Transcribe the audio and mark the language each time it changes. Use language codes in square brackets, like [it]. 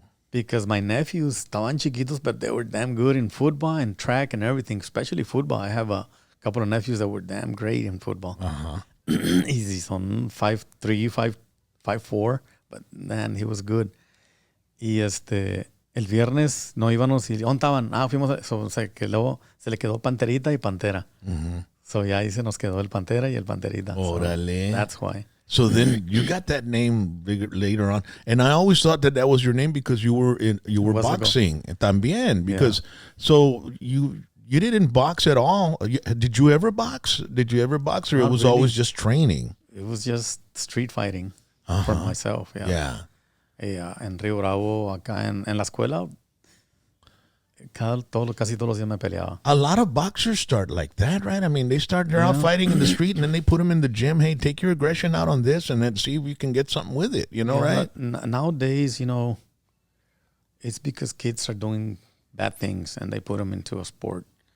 [en] Because my nephews [es] estaban chiquitos, [en] but they were damn good in football and track and everything, especially football. I have a couple of nephews that were damn great in football. He's on 5'3", 5'4", but man, he was good. Y [es] el viernes no íbamos y ¿dónde estaban? Fuimos, se le quedó Panterita y Pantera. So ya ahí se nos quedó el Pantera y el Panterita. Órale. [en] So that's why. So then you got that name later on, and I always thought that was your name because you were boxing también. Because so you didn't box at all. Did you ever box? Or it was always just training? It was just street fighting for myself. Yeah. [es] En Río Bravo, acá en la escuela, casi todos los días me peleaba. [en] A lot of boxers start like that, right? I mean, they're out fighting in the street, and then they put them in the gym. Hey, take your aggression out on this, and then see if you can get something with it. Right? Nowadays, it's because kids are doing bad things, and they put them into a sport.